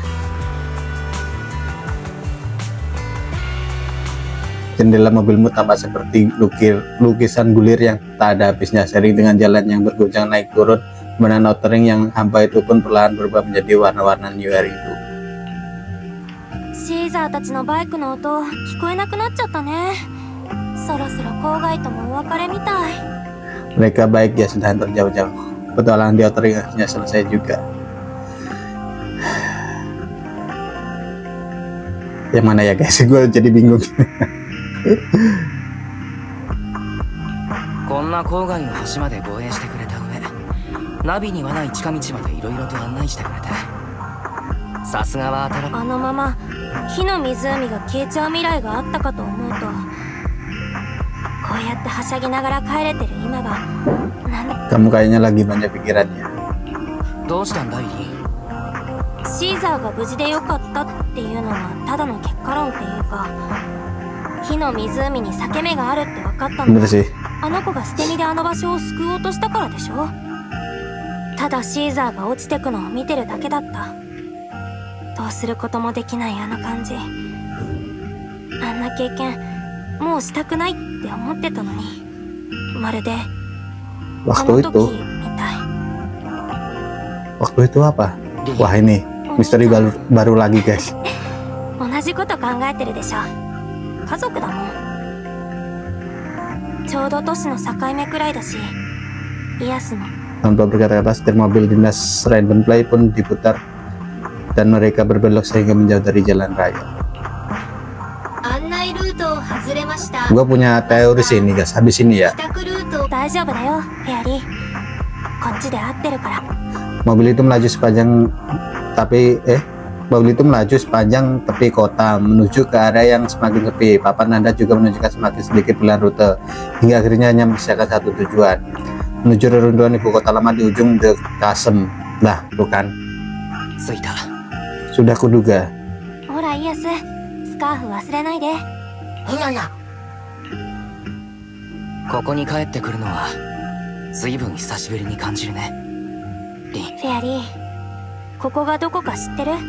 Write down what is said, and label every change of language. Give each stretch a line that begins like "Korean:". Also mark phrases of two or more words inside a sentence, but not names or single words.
Indonesian: Jendela mobilmu tampak seperti lukisan gulir yang tak ada habisnya, sering dengan jalan yang bergoncang naik turun, kemudian outering yang hampa itu pun perlahan berubah menjadi warna-warna New Era itu.
Japanese: シーザーたちのバイクの音聞こえなくなっちゃったね。そろそろ郊外ともお別れみたい。
Indonesian: Mereka baik ya, sudah antar jauh-jauh. Petualangan di outering akhirnya selesai juga. Yang mana ya guys? Gue jadi bingung.
Japanese: こんな郊外の橋まで護衛してくれた上、ナビにはない近道までいろいろと案内してくれて、さすがは新しい。あのまま火の湖が消えちゃう未来があったかと思うと、こうやってはしゃぎながら帰れてる今がなんだ。
Indonesian: Kamu kayaknya lagi banyak pikirannya.
Japanese: どうしたんだイリー。シーザーが無事でよかったっていうのはただの結果論っていうか、火の湖に裂け目があるって分かったの
Indonesian: Bener
Japanese: は
Indonesian: sih.
Japanese: あの子が捨て身であの場所を救おうとしたからでしょ。ただシーザーが落ちてくのを見てるだけだった。どうすることもできないあの感じ、あんな経験もうしたくないって思ってたのに、まるであ
Indonesian: Waktu
Japanese: の
Indonesian: itu,
Japanese: 時みたい。
Indonesian: waktu itu apa? Wah ini misteri baru lagi guys.
Japanese: 同じこと考えてるでしょ。家族だもん。ちょうど年の境目くらいだし、イアスも
Indonesian: Tanpa berkata-kata, setir mobil dinas Random Play pun diputar dan mereka berbelok sehingga menjauh dari jalan raya.
Japanese: 案内ルートを外れました。
Indonesian: Gua punya teori sih ini guys, habis ini ya.
Japanese: 帰宅ルート大丈夫だよ、フェアリー。こっちで合ってるから。
Indonesian: Mobil itu melaju sepanjang tepi kota menuju ke area yang semakin sepi. Papan Anda juga menunjukkan semakin sedikit pilihan rute hingga akhirnya hanya menyisakan satu tujuan, menuju reruntuhan ibu kota lama di ujung The Chasm. Lah, bukan?
Japanese: 着いた。
Indonesian: Sudah kuduga.
Japanese: ほらイアス、スカーフ忘れないで。ここに帰ってくるのは随分久しぶりに感じるね。リン。フェアリー、ここがどこか知ってる？